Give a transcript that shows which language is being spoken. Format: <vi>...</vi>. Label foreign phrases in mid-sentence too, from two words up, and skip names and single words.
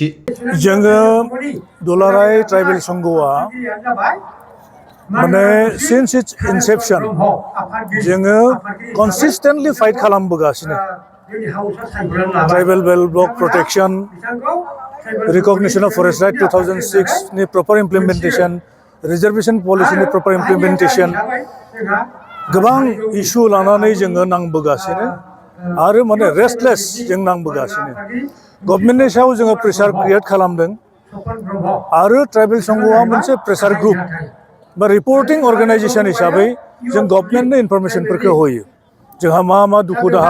<brx>जोङो दुलाराय ट्राइबेल संघआ माने</brx> <en>since its inception</en> <brx>जोङो</brx> <en>consistently fight</en> <brx>खालामबोगासिनो</brx> <en>tribal belt block Protection Recognition of Forest Right 2006</en> <brx>नि</brx> <en>proper implementation reservation policy</en> <brx>नि</brx> <en>proper implementation</en> <brx>गोबां इशू लानानै जोङो नांबोगासिनो आरो माने रेस्टलेस जों नांबोगासिनो गभर्नमेन्टनि सायाव जोङो</brx> <en>pressure create</en> <brx>खालामदों आरो ट्राइबेल संघआ मोनसे</brx> <en>pressure group</en> <brx>बा</brx> <en>reporting organisation</en> <brx>हिसाबै जों गभर्नमेन्टनो इनफरमेशनफोरखौ होयो जोंहा मा दुखु दाहा</brx>